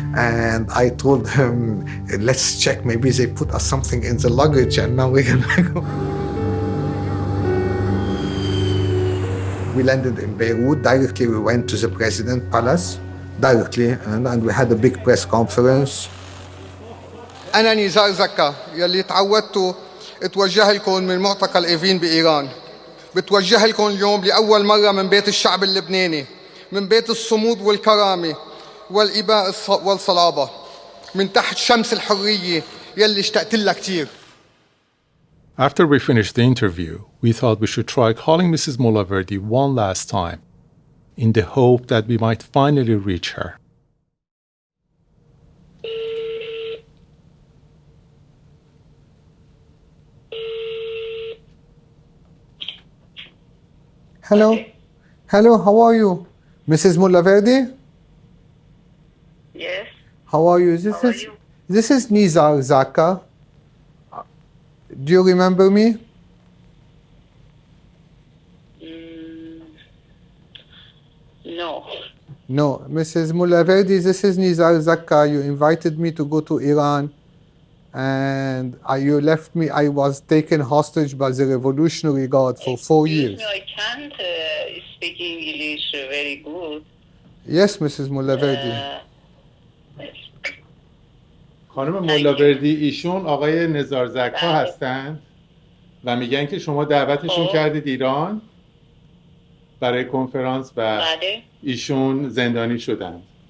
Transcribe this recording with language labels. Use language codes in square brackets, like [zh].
[en] And I told him, let's check, maybe they put us something in the luggage and now we can go. We landed in Beirut. Directly we went to the President's Palace, directly, and we had a big press conference. [ar] أنا نزار زكا يلي تعودتوا اتوجه لكم من معتقل إيفين بإيران. بتوجه لكم اليوم لأول مرة من بيت الشعب اللبناني، من بيت الصمود والكرامة والإباء والصلابة، من تحت شمس الحرية يلي اشتقت لها كتير. [en] After we finished the interview, we thought we should try calling Mrs. Molaverdi one last time, in the hope that we might finally reach her. Hello, how are you? Mrs. Molaverdi? Yes. How are you? How are you? This is Nizar Zakka. Do you remember me? No. No. Mrs. Mulaverdi, this is Nizar Zakka. You invited me to go to Iran and you left me. I was taken hostage by the Revolutionary Guard for 4 years. I can't speak English very good. Yes, Mrs. Mulaverdi. [fa] خانم مولاوردی، ایشون آقای نزار زکا هستند و میگن که شما دعوتشون کردید ایران برای کنفرانس و ایشون زندانی شدند.